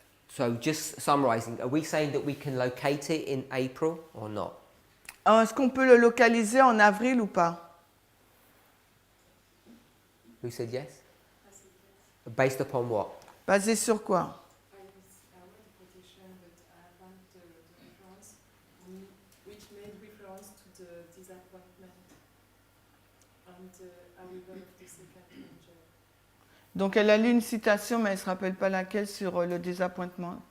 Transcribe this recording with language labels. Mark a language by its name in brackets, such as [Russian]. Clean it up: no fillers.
[English] So just summarising, are we saying that we can locate it in April or not? [French] Alors, est-ce qu'on peut le localiser en avril ou pas? [English] Who said yes? Based upon what? [French] Basé sur quoi? [English] I wrote a quotation, but I want the reference, which made reference to the disappointment and the arrival of the second angel. [French] Donc elle a lu une citation, mais elle ne se rappelle pas laquelle, sur le désappointement.